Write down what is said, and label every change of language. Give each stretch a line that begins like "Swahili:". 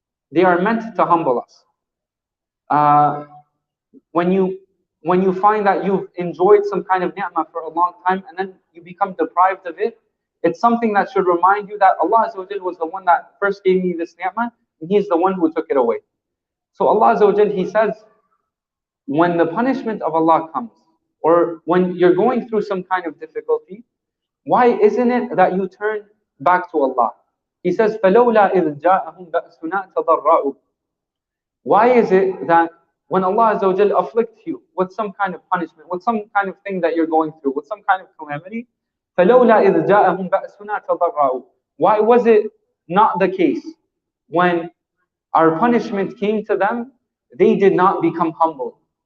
English: They are meant to humble us. Uh, when you when you find that you've enjoyed some kind of ni'mah for a long time and then you become deprived of it, it's something that should remind you that Allah Azza wa Jal was the one that first gave me this ni'mah, and He's the one who took it away. So Allah Azza wa Jal, He says, when the punishment of Allah comes, or when you're going through some kind of difficulty, why isn't it that you turn back to Allah? He says,
Arabic: فَلَوْلَا إِذْ جَاءَهُمْ بَأْسُنَا تَضَرَّعُوا.
English: Why is it that when Allah Azza wa Jal afflicts you with some kind of punishment, with some kind of thing that you're going through, with some kind of calamity,
Arabic: فَلَوْلَا إِذْ جَاءَهُمْ بَأْسُنَا تَضَرَّعُوا.
English: Why was it not the case when our punishment came to them, they did not become humble?